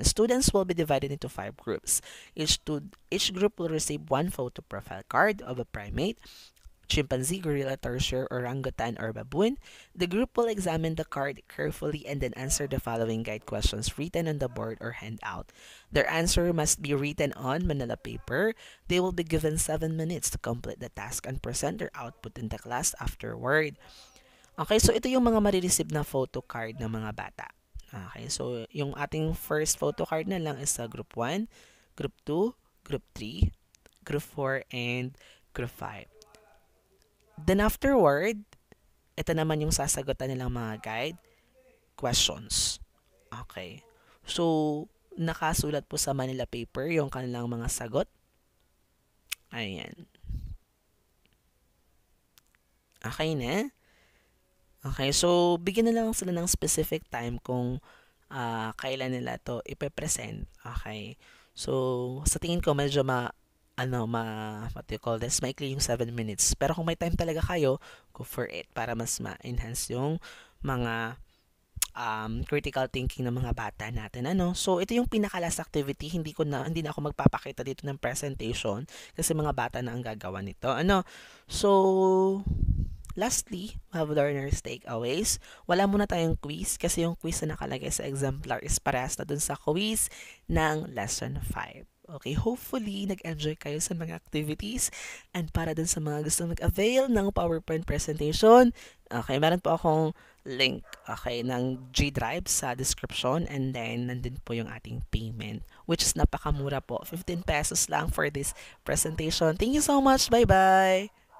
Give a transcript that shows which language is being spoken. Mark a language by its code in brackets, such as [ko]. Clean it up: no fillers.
[en] Students will be divided into 5 groups. Each group will receive 1 photo profile card of a primate, chimpanzee, gorilla, tarsier, orangutan, or baboon. The group will examine the card carefully and then answer the following guide questions written on the board or handout. Their answer must be written on Manila paper. They will be given 7 minutes to complete the task and present their output in the class afterward. [tl] Okay, so ito yung mga marireceive na photo card ng mga bata. Okay, so yung ating first photo card na lang is sa group 1, group 2, group 3, group 4, and group 5. Then afterward, ito naman yung sasagutan nilang mga guide questions. Okay. So, nakasulat po sa Manila paper yung kanilang mga sagot. Ayan. Okay na? Okay, so bigyan na lang sila ng specific time kung kailan nila to ipe-present. Okay. So, sa tingin ko medyo what do you call this, maikli yung 7 minutes. Pero kung may time talaga kayo, go for it para mas ma-enhance yung mga critical thinking ng mga bata natin. So, ito yung pinaka-last activity. Hindi na ako magpapakita dito ng presentation kasi mga bata na ang gagawa nito. [en] So, lastly, we have learners takeaways. [tl] Wala muna tayong quiz kasi yung quiz na nakalagay sa exemplar is parehas na dun sa quiz ng lesson 5. Okay, hopefully, nag-enjoy kayo sa mga activities. And para dun sa mga gusto mag-avail ng PowerPoint presentation, okay, meron po akong link, okay, ng G Drive sa description. And then, nandun po yung ating payment, which is napakamura po. 15 pesos lang for this presentation. [en] Thank you so much. Bye-bye!